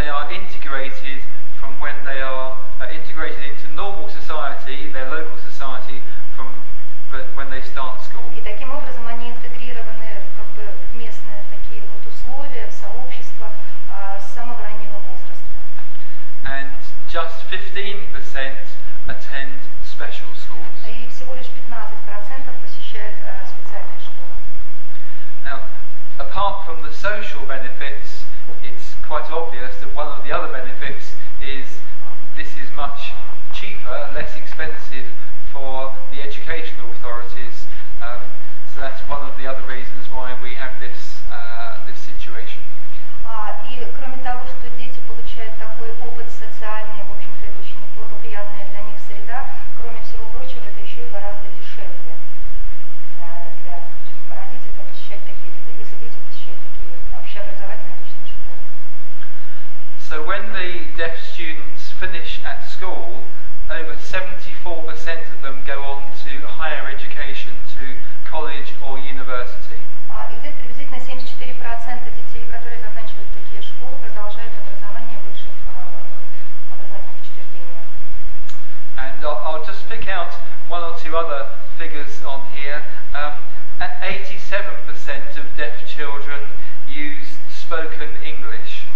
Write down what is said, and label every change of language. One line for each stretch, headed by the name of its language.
English: integrated from when they are integrated into normal society, their local society, from when they start school.
Russian: И таким образом они интегрированы как бы в местные такие вот условия, в сообщество с самого раннего возраста.
English: And just 15% attend special schools.
Russian: И всего лишь 15% посещают специальные школы.
English: Now, apart from the social benefits, it's quite obvious that one of the other benefits is this is much cheaper, less expensive for the educational authorities. So that's one of the other reasons why we have this situation.
Russian: И кроме того, что дети получают такой опыт социальный, в общем-то, это очень благоприятная для них среда, кроме всего прочего, это еще и гораздо дешевле для родителей посещать такие, если дети посещают такие общеобразовательные обычные школы.
English: So when the deaf students finish at school, over 74% of them go on to higher education, to college or university.
Russian: И где-то приблизительно 74% детей, которые заканчивают такие школы, продолжают образование в высших образовательных учреждениях.
English: And I'll just pick out one or two other figures on here. 87% of deaf children use spoken English.